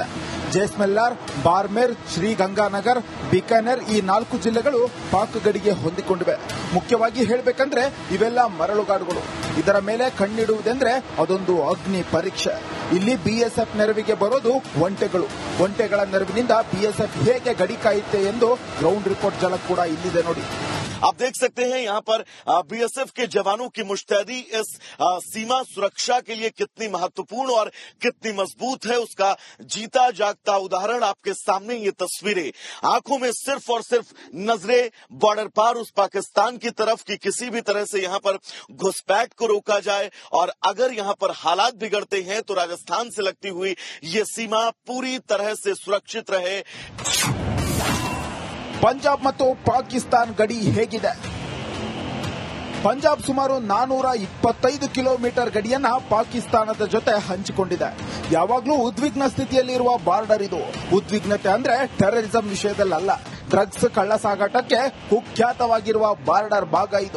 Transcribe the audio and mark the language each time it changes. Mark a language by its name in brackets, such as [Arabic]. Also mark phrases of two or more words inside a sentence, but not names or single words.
[Kannada] ಜೈಸಲ್ಮೇರ್, ಬಾರ್ಮೇರ್, ಶ್ರೀಗಂಗಾನಗರ್, ಬಿಕಾನೇರ್ ಈ 4 ಜಿಲ್ಲೆಗಳು ಪಾಕ್ ಗಡಿಗೆ ಹೊಂದಿಕೊಂಡಿವೆ. ಮುಖ್ಯವಾಗಿ ಹೇಳಬೇಕಂದ್ರೆ ಇವೆಲ್ಲ ಮರಳುಗಾಡುಗಳು. ಇದರ ಮೇಲೆ ಕಣ್ಣಿಡುವುದೆಂದ್ರೆ ಅದೊಂದು ಅಗ್ನಿ ಪರೀಕ್ಷೆ. ಇಲ್ಲಿ ಬಿಎಸ್ಎಫ್ ನೆರವಿಗೆ ಬರೋದು ಒಂಟೆಗಳು. ಒಂಟೆಗಳ ನೆರವಿನಿಂದ ಬಿಎಸ್ಎಫ್ ಹೇಗೆ ಗಡಿ ಕಾಯುತ್ತೆ ಎಂದು [English] ground report [Kannada] ಝಲಕ್ ಕೂಡ ಇಲ್ಲಿದೆ ನೋಡಿ. [Hindi] आप देख सकते हैं यहाँ पर बीएसएफ के जवानों की मुस्तैदी इस सीमा सुरक्षा के लिए कितनी महत्वपूर्ण और कितनी मजबूत है, उसका जीता जागता उदाहरण आपके सामने ये तस्वीरें. आंखों में सिर्फ और सिर्फ नजरें बॉर्डर पार उस पाकिस्तान की तरफ की किसी भी तरह से यहाँ पर घुसपैठ को रोका जाए, और अगर यहाँ पर हालात बिगड़ते हैं तो राजस्थान से लगती हुई ये सीमा पूरी तरह से सुरक्षित रहे. [Kannada] ಪಂಜಾಬ್ ಮತ್ತು ಪಾಕಿಸ್ತಾನ ಗಡಿ ಹೇಗಿದೆ? ಪಂಜಾಬ್ ಸುಮಾರು 425 ಕಿಲೋಮೀಟರ್ ಗಡಿಯನ್ನ ಪಾಕಿಸ್ತಾನದ ಜೊತೆ ಹಂಚಿಕೊಂಡಿದೆ. ಯಾವಾಗಲೂ ಉದ್ವಿಗ್ನ ಸ್ಥಿತಿಯಲ್ಲಿರುವ ಬಾರ್ಡರ್ ಇದು. ಉದ್ವಿಗ್ನತೆ ಅಂದ್ರೆ ಟೆರರಿಸಂ ವಿಷಯದಲ್ಲ, ಡ್ರಗ್ಸ್ ಕಳ್ಳ ಸಾಗಾಟಕ್ಕೆ ಕುಖ್ಯಾತವಾಗಿರುವ ಬಾರ್ಡರ್ ಭಾಗ ಇದು.